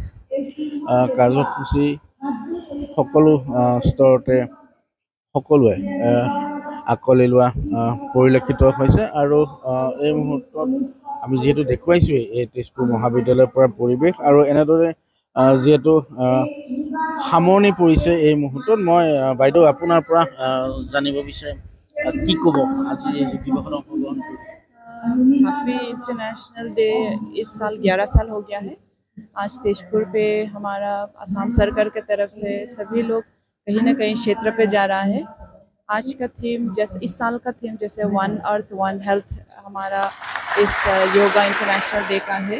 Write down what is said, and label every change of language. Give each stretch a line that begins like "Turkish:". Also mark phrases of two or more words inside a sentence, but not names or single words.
Assamese: কাৰ্যসূচী সকলো স্তৰতে সকলোৱে আকোৱালি লোৱা পৰিলক্ষিত হৈছে আৰু এই মুহূৰ্তত আমি যিহেতু দেখুৱাইছোঁৱেই এই তেজপুৰ মহাবিদ্যালয়ৰ পৰা পৰিৱেশ আৰু এনেদৰে যিহেতু সামৰণি পৰিছে এই মুহূৰ্তত মই বাইদেউ আপোনাৰ পৰা জানিব বিচাৰিম কি ক'ব আজি এই যোগ দিৱসত অংশগ্ৰহণ কৰি
English: Happy International Day
Hindi: इस साल 11 साल हो गया है। आज तेजपुर पे हमारा असम सरकार की तरफ से सभी लोग कहीं ना कहीं क्षेत्र पे जा रहा है। आज का थीम जैसे इस साल का थीम जैसे
English: One Earth One Health
Hindi: हमारा इस
English: Yoga International Day
Hindi: का है।